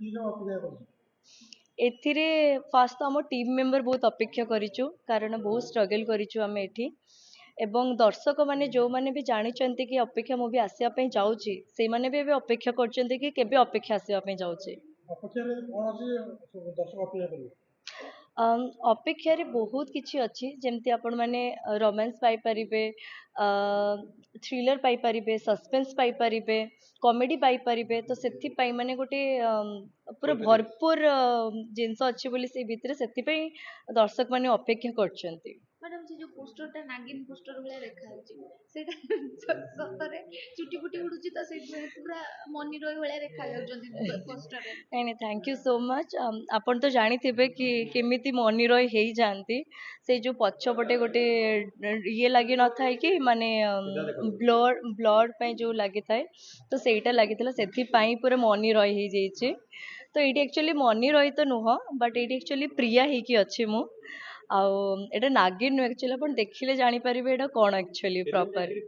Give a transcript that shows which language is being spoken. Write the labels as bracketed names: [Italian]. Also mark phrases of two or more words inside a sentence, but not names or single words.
[Odia] ଏଥିରେ ଫାଷ୍ଟ ତ ଆମ ଟିମ୍ ମେମ୍ବର ବହୁତ ଅପେକ୍ଷା କରିଛୁ କାରଣ ବହୁତ ଷ୍ଟ୍ରଗଲ୍ କରିଛୁ ଆମେ ଏଠି ଏବଂ ଦର୍ଶକ ମାନେ ଯୋଉମାନେ ବି ଜାଣିଛନ୍ତି କି ଅପେକ୍ଷା ମୁଭି ଆସିବା ପାଇଁ ଯାଉଛି ସେଇମାନେ ବି ଏବେ ଅପେକ୍ଷା କରୁଛନ୍ତି କି କେବେ ଅପେକ୍ଷା ଆସିବା ପାଇଁ ଯାଉଛି। ଅପେକ୍ଷାରେ ବହୁତ କିଛି ଅଛି ଯେମିତି ଆପଣ ମାନେ ରୋମାନ୍ସ ପାଇପାରିବେ ଥ୍ରିଲର ପାଇପାରିବେ ସସପେନ୍ସ ପାଇପାରିବେ କମେଡି ପାଇପାରିବେ ତ ସେଥିପାଇଁ ମାନେ ଗୋଟେ ପୁରା ଭରପୁର ଜିନିଷ ଅଛି ବୋଲି ସେ ଭିତରେ ସେଥିପାଇଁ ଦର୍ଶକ ମାନେ ଅପେକ୍ଷା କରୁଛନ୍ତି। ମ୍ୟାଡାମ ସେ ଯୋଉ ପୋଷ୍ଟରଟା ନାଗିନ ପୋଷ୍ଟର ଭଳିଆ ଦେଖାଯାଉଛି ସେଇଟା ସତରେ ଚୁଟି ଫୁଟି ଉଡୁଛି ତ ସେଇଥିପାଇଁ ପୁରା ମନି ରୟ ଭଳିଆ ଦେଖାଯାଉଛନ୍ତି ପୋଷ୍ଟରରେ। ନାଇଁ ନାଇଁ [English] thank you so much [Odia] ଆପଣ ତ ଜାଣିଥିବେ କି କେମିତି ମନି ରୟ ହେଇଯାଆନ୍ତି ସେଇ ଯୋଉ ପଛପଟେ ଗୋଟେ ଇଏ ଲାଗି ନଥାଏ କି ମାନେ ବ୍ଲଡ ବ୍ଲଡ ପାଇଁ ଯୋଉ ଲାଗିଥାଏ ତ ସେଇଟା ଲାଗିଥିଲା ସେଥିପାଇଁ ପୁରା ମନି ରୟ ହେଇଯାଇଛି ତ ଏଇଠି ଆକ୍ଚୁଆଲି ମନି ରୟ ତ ନୁହଁ ବଟ୍ ଏଇଠି ଆକ୍ଚୁଆଲି ପ୍ରିୟା ହେଇକି ଅଛି ମୁଁ ଆଉ ଏଇଟା ନାଗିନ ନୁହେଁ ଆକ୍ଚୁଆଲି ଆପଣ ଦେଖିଲେ ଜାଣିପାରିବେ ଏଇଟା କଣ ଆକ୍ଚୁଆଲି ପ୍ରପର